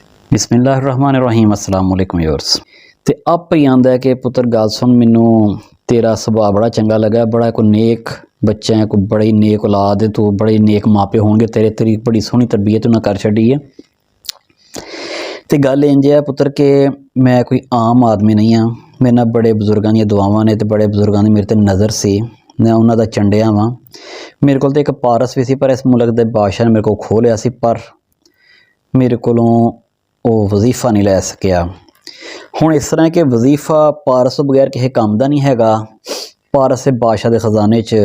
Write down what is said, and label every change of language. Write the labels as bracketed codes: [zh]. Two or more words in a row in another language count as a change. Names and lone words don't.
[ar] بسم الله الرحمن الرحيم السلام عليكم व्यूअर्स। [pa] ਤੇ ਆਪ ਹੀ ਆਂਦਾ ਹੈ ਕਿ ਪੁੱਤਰ ਗੱਲ ਸੁਣ, ਮੈਨੂੰ ਤੇਰਾ ਸੁਭਾਅ ਬੜਾ ਚੰਗਾ ਲੱਗਾ, ਬੜਾ ਕੋਈ ਨੇਕ ਬੱਚਾ ਹੈ, ਕੋਈ ਬੜੀ ਨੇਕ ਔਲਾਦ ਹੈ, ਤੂ ਬੜੇ ਨੇਕ ਮਾਪੇ ਹੋਂਗੇ ਤੇਰੇ, ਤੇਰੀ ਬੜੀ ਸੋਹਣੀ ਤਰਬੀਅਤ ਉਨ੍ਹੇ ਕਰ ਛੱਡੀ ਹੈ। ਤੋ ਗੱਲ ਇੰਜ ਹੈ ਪੁੱਤਰ ਕਿ ਮੈਂ ਕੋਈ ਆਮ ਆਦਮੀ ਨਹੀਂ ਹਾਂ, ਮੇਰੇ ਨਾਲ ਬੜੇ ਬਜ਼ੁਰਗੋਂ ਦੀ ਦੁਆਵਾਂ ਨੇ, ਤੋ ਬੜੇ ਬਜ਼ੁਰਗੋਂ ਕੀ ਮੇਰੇ ਤੇ ਨਜ਼ਰ ਸੀ, ਮੈਂ ਉਨ੍ਹੋਂ ਕਾ ਚੰਡਿਆ ਵਾਂ। ਮੇਰੇ ਕੋ ਏਕ ਪਾਰਸ ਭੀ ਸੀ, ਪਰ ਇਸ ਮੁਲਕ ਕੇ ਬਾਦਸ਼ਾਹ ਨੇ ਮੇਰੇ ਕੋ ਖੋਹ ਲਿਆ ਸੀ, ਪਰ ਮੇਰੇ ਕੋਲੋਂ ਵੋ ਵਜੀਫਾ ਨਹੀਂ ਲੈ ਸਕਿਆ। ਹੁਣ ਇਸ ਤਰ੍ਹਾਂ ਕਿ ਵਜੀਫਾ ਪਾਰਸ ਤੋਂ ਬਗੈਰ ਕਿਸੀ ਕਾਮ ਕਾ ਨਹੀਂ ਹੈਗਾ, ਪਾਰਸ ਸੇ ਬਾਦਸ਼ਾਹ ਕੇ ਖਜ਼ਾਨੇ ਚ।